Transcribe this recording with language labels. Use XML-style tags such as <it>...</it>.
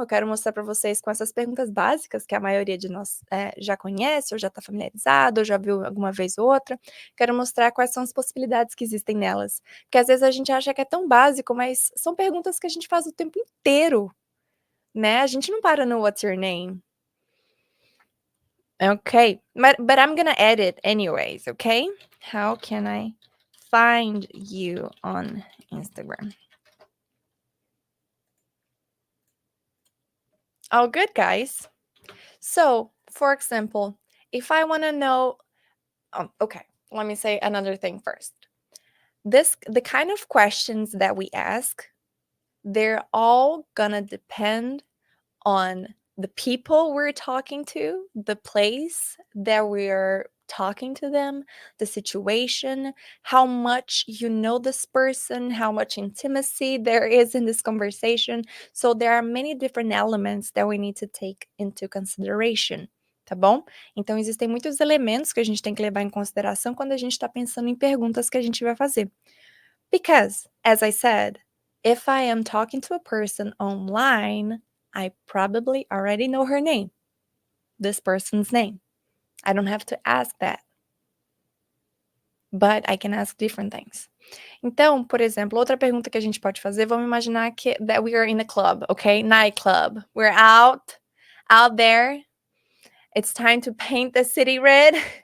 <pt>Eu quero mostrar para vocês com essas perguntas básicas que a maioria de nós já conhece, ou já está familiarizado, ou já viu alguma vez ou outra. Quero mostrar quais são as possibilidades que existem nelas. Porque às vezes a gente acha que é tão básico, mas são perguntas que a gente faz o tempo inteiro, né? A gente não para no</pt> <en>what's your name. Okay, but I'm gonna edit anyways, okay? How can I find you on Instagram? Oh, good, guys. So, for example, if I want to know, okay, let me say another thing first. The kind of questions that we ask, they're all gonna depend on the people we're talking to, the place that we're talking to them, the situation, how much you know this person, how much intimacy there is in this conversation. So there are many different elements that we need to take into consideration.</en> <pt>Tá bom? Então, existem muitos elementos que a gente tem que levar em consideração quando a gente está pensando em perguntas que a gente vai fazer.</pt> <en>Because, as I said, if I am talking to a person online, I probably already know her name, this person's name. I don't have to ask that. But I can ask different things.</en> <pt>Então, por exemplo, outra pergunta que a gente pode fazer, vamos imaginar</pt> <en>that we are in a club, okay? Nightclub. We're out there. It's time to paint the city red.</en>